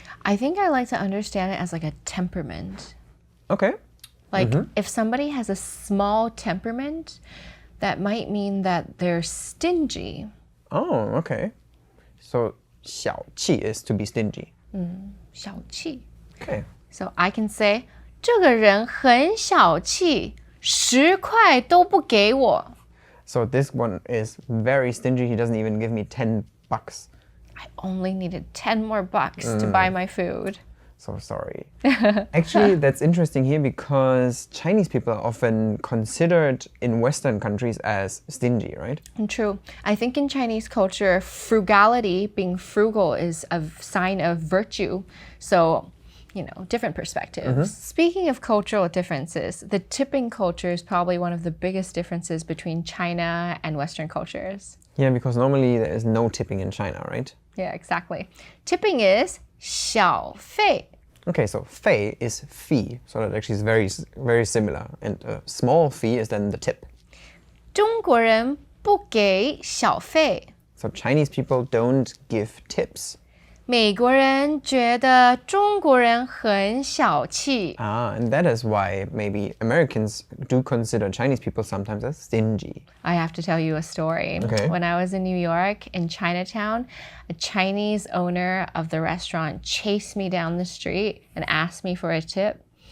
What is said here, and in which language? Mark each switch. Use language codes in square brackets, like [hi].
[en] I think I like to understand it as like a temperament. Okay. Like if somebody has a small temperament, that might mean that they're stingy. Oh, okay. So 小气 is to be stingy. [zh] 小气. [en] Okay. So I can say, [zh] 这个人很小气，10块都不给我。 [en] So this one is very stingy. He doesn't even give me $10. I only needed 10 more bucks to buy my food. So sorry. Actually, that's interesting here because Chinese people are often considered in Western countries as stingy, right? And true. I think in Chinese culture, frugality, being frugal, is a sign of virtue. So, you know, different perspectives. Speaking of cultural differences, the tipping culture is probably one of the biggest differences between China and Western cultures. Yeah, because normally there is no tipping in China, right? Yeah, exactly. Tipping is 小费. Okay, so fei is fee, so that actually is very, very similar. And a small fee is then the tip. [zh] 中国人不给小费. [en] So Chinese people don't give tips. [zh] 美国人觉得中国人很小气. [en] And that is why maybe Americans do consider Chinese people sometimes as stingy. I have to tell you a story. Okay. When I was in New York, in Chinatown, a Chinese owner of the restaurant chased me down the street and asked me for a tip.